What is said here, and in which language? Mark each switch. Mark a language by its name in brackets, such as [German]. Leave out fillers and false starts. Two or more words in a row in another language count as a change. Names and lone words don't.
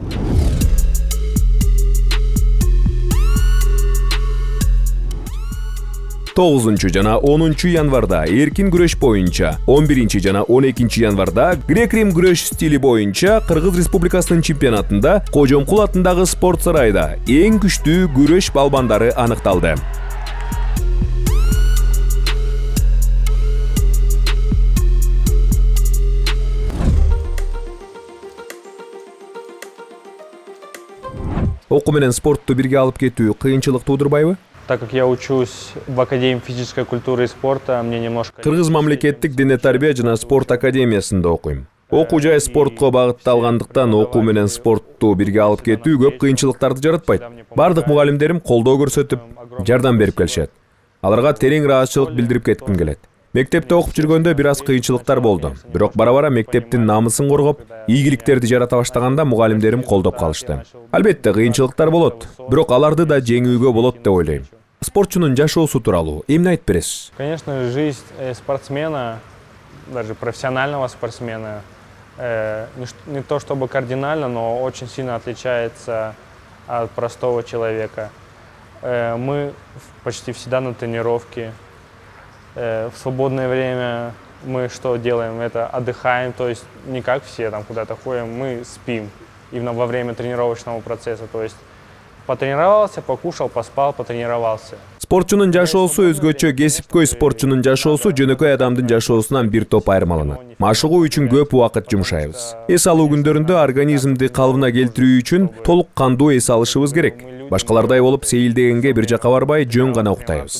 [Kyrgyz] 9 жана 10 январда эркин күрөш боюнча, 11 жана 12 январда грек-рим күрөш стили боюнча Кыргыз Республикасынын чемпионатында Кожомкул атындагы спорт сарайда эң күчтүү күрөш балбандары аныкталды. Окуу менен спортту бирге алып кетүү кыйынчылык туудурбайбы? [Russian] Так как я учусь в Академии физической культуры и спорта, мне немножко... [Kyrgyz] Кыргыз мамлекеттик дене тарбия жана спорт академиясында окуйм. Окуу жай спортко багытталгандыктан окуу менен спортту бирге алып кетүү көп кыйынчылыктарды жаратпайт. Бардык мугалимдерим колдоо көрсөтүп, жардам берип келишет. Аларга терең ыраазычылык билдирип кетким келет. Мектепте окуп жүргөндө бир аз кыйынчылыктар болду. Бирок бара-бара мектептин намысын коргоп, ийгиликтерди жарата баштаганда мугалимдерим колдоп калышты. Албетте кыйынчылыктар болот, бирок аларды да жеңүүгө болот деп ойлойм. Спортчунун жашоосу тууралуу эмне айтып бересиз? [Russian] Конечно, жизнь спортсмена, даже профессионального спортсмена, не то чтобы кардинально, но очень сильно отличается от простого человека. Мы почти всегда на тренировке. В свободное время мы что делаем? Это отдыхаем, то есть не как все там куда-то ходим, мы спим именно во время тренировочного процесса. То есть потренировался, покушал, поспал, потренировался. [Kyrgyz] Спортчунун жашоосу өзгөчө, кесипкөй спортчунун жашоосу жөнөкөй адамдын жашоосунан бир топ айырмаланат. Машыгуу үчүн көп убакыт жумшайбыз. Эс алуу күндөрүндө организмди калыбына келтирүү үчүн толук кандуу эс алышыбыз керек. Башкалардай болуп сейилдегенге бир жака барбай жөн гана уктайбыз.